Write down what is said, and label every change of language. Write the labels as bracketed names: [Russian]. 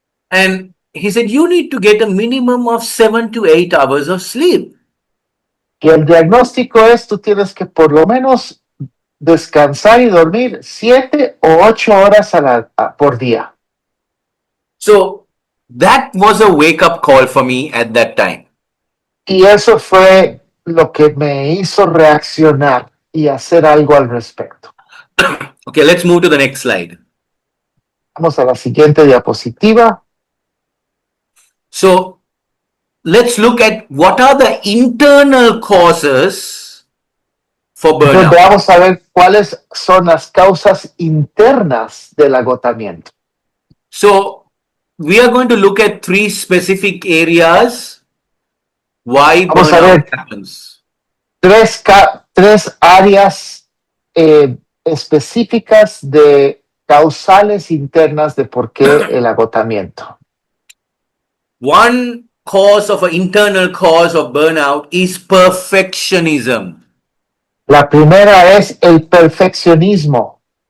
[English] And he said, you need to get a minimum of 7 to 8 hours of sleep. [Spanish] Y el diagnóstico es, tú tienes que por lo menos descansar y dormir 7 o 8 horas por día. [English] So that was a wake-up call for me at that time. [Spanish] Y eso fue lo que me hizo reaccionar y hacer algo al respecto. [English] Okay, let's move to the next slide. [Spanish] Vamos a la siguiente diapositiva. [English] So let's look at what are the internal causes for [Spanish] Entonces [English] burnout. [Spanish] vamos a ver cuáles son las causas internas del agotamiento. [English] So we are going to look at 3 specific areas why [Spanish] Vamos a [English] burnout [Spanish] ver. [English] happens. [Spanish] Tres áreas específicas de causales internas de por qué el agotamiento. [English] One cause of an internal cause of burnout is perfectionism. [Spanish] La primera es el perfeccionismo.